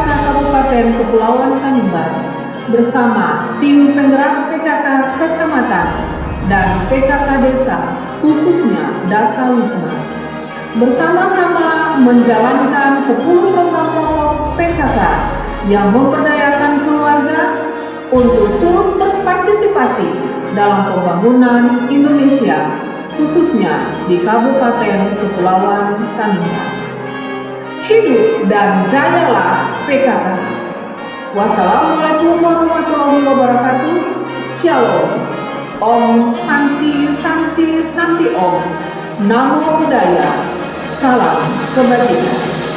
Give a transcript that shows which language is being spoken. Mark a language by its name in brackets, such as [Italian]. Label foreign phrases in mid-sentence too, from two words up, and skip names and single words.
[Indonesian] Kabupaten Kepulauan Tanimbar, bersama Tim Penggerak PKK Kecamatan dan PKK Desa, khususnya Dasa Wisma, bersama-sama menjalankan 10 program pokok PKK yang memberdayakan keluarga untuk turut berpartisipasi dalam pembangunan Indonesia, khususnya di Kabupaten Kepulauan Tanimbar. hidup dan jayalah PKK. [Arabic] والسلام عليكم ورحمة الله وبركاته. Shalom. [Sanskrit] ॐ शान्ति शान्ति शान्ति ॐ. [Pali] Namo Buddhaya. [Indonesian] Salam kebajikan.